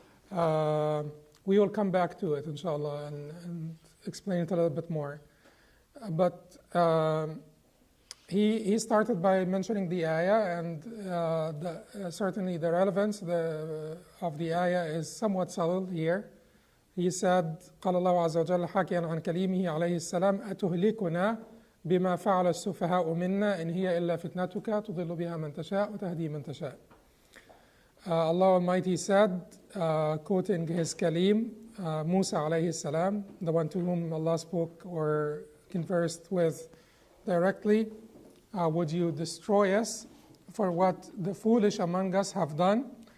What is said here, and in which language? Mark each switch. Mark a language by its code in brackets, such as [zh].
[en] We will come back to it, inshallah, and explain it a little bit more. But he started by mentioning the ayah, and certainly the relevance of the ayah is somewhat subtle here. He said, [ar] قال الله عز وجل حاكيا عن كليمه عليه السلام أتهلكنا بما فعل السفهاء منا إن هي إلا فتنتك تضل بها من تشاء وتهدي من تشاء. [en] Allah Almighty said, quoting his Kalim, Musa alayhi salam, the one to whom Allah spoke or conversed with directly, would you destroy us for what the foolish among us have done?